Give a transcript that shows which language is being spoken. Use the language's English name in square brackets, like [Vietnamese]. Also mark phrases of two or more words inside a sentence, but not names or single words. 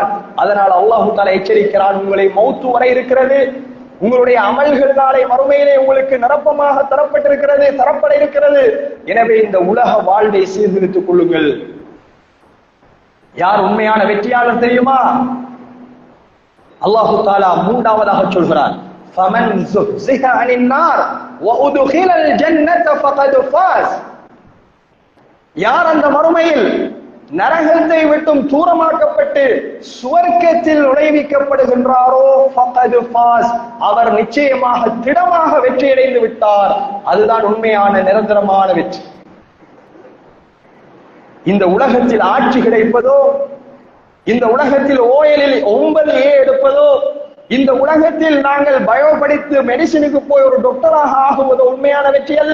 [Tamil] அதனால் [Arabic] الله تعالى [Tamil] எச்சரிக்கிறான், உங்களை மௌத்து வர இருக்கிறது, உங்களுடைய அமல்கள் நாளை மறுமையிலே உங்களுக்கு நிரப்பமாக தரப்பட இருக்கிறது. எனவே இந்த உலக வாழ்வை சீர்திருத்திக் கொள்ளுங்கள். யார் உண்மையான வெற்றியாளர் தெரியுமா? [Arabic] الله تعالى [Tamil] மூன்றாவதாக சொல்கிறான், [Arabic] فَمَنْ زُحْزِحَ عَنِ النَّارِ وَأُدْخِلَ الْجَنَّةَ فَقَدْ فَازَ, [Tamil] யார் அந்த மறுமையில் நரகத்தை விட்டும் தூரமாக்கப்பட்டு சுவர்க்கத்தில் நுழைவிக்கப்படுகின்றாரோ [Arabic] فَقَدْ فَازَ, [Tamil] அவர் நிச்சயமாக திடமாக வெற்றியடைந்து விட்டார். அதுதான் உண்மையான நிரந்தரமான வெற்றி. இந்த உலகத்தில் ஆட்சி கிடைப்பதோ, இந்த உலகத்தில் ஓயலில் 9A எடுப்பதோ, இந்த உலகத்தில் நாங்கள் பயோ படித்து மெடிசினுக்கு போய் ஒரு டாக்டராக ஆகுவது உண்மையான வெற்றி அல்ல.